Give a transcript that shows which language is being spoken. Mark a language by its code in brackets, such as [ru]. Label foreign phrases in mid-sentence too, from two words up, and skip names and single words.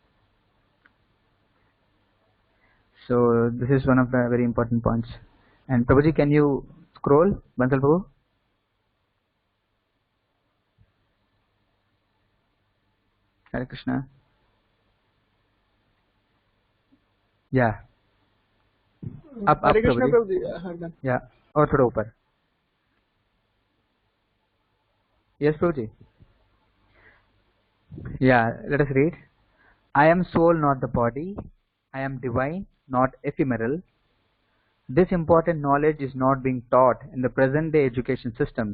[en] So this is one of the very important points. And Prabhuji, can you scroll, Bansal Prabhu? Hare Krishna. Yeah. Up हरे कृष्ण Prabhuji. [hi] प्रभु जी। हाँ, [en] done. Yeah. [hi] और थोड़ा ऊपर. [en] Yes, Prabhuji. Yeah. Let us read. I am soul, not the body. I am divine, not ephemeral. This important knowledge is not being taught in the present day education systems.